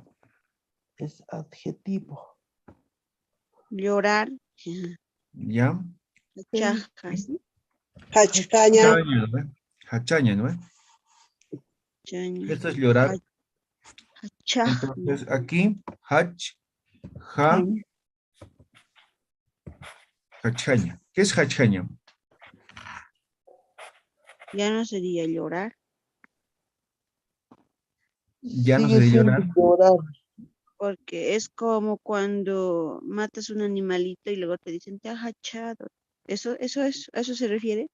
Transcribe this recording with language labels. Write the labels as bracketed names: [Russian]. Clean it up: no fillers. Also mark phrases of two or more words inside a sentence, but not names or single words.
[Spanish] es adjetivo. llorar. ¿Ya? Hachaja, ¿sí? Hachcaña, Hachaña, ¿no ve? Hachaña, ¿no ve? Chaña. Esto es llorar. Hachaja. Entonces, aquí, hach, ja, Chaña. hachaña. ¿Qué es hachaña? Ya no sería llorar. Ya no Sigue se de siendo llorar. llorar. Porque es como cuando matas un animalito y luego te dicen, te has hachado. ¿A eso se refiere?